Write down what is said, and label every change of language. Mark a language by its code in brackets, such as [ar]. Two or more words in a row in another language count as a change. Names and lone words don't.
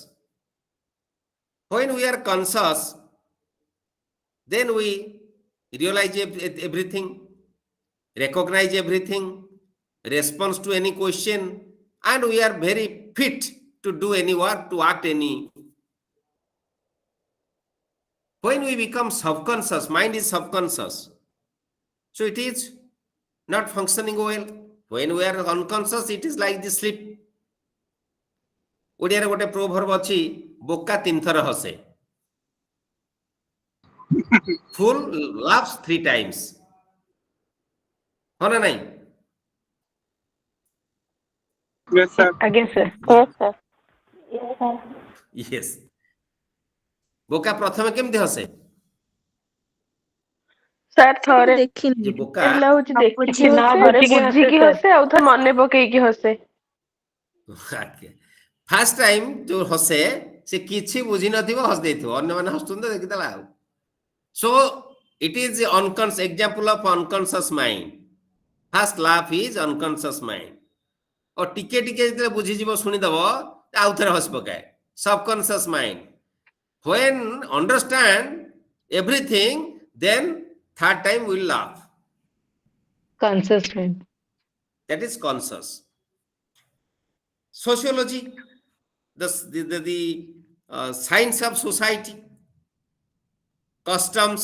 [en] When we are conscious, then we realize everything, recognize everything, respond to any question, and we are very fit to do any work, to act any. When we become subconscious, mind is subconscious, so it is not functioning well. When we are unconscious, it is like the sleep. [or] ଓଡ଼ିଆ ରେ ଗୋଟେ ପ୍ରୋଭର୍ବ ଅଛି ବୋକା ତିନି ଥର ହସେ. [en] Fool laughs 3 times. [or] ହୋ ନା ନାହିଁ? [en] Yes, sir. Again, sir. Yes, sir. Yes, sir. Yes. [or] ବୋକା ପ୍ରଥମେ କେମିତି ହସେ? ସାର୍ ଥରେ ଯେ ବୋକା ହେଲା ହଉଛି ଦେଖିକି ନା ହସେ, ଥରେ ବୁଝିକି ହସେ, ଆଉ ଥରେ ମନେ ପକେଇକି ହସେ। [en] first time [or] ଯୋଉ ହସେ ସେ କିଛି ବୁଝି ନଥିବ ହସି ଦେଇଥିବ, ଅନ୍ୟମାନେ ହସୁଛନ୍ତି ଦେଖିଦେଲା ଆଉ। [en] So it is uncons example of unconscious mind. First laugh is unconscious mind. [or] ଓ ଟିକେ ଟିକେ ଯେତେବେଳେ ବୁଝିଯିବ ଶୁଣିଦବ ଆଉ ଥରେ ହସି ପକାଏ, [en] subconscious mind. When understand everything, then third time will laugh. Conscious mind. That is conscious. Sociology, the science of society, customs,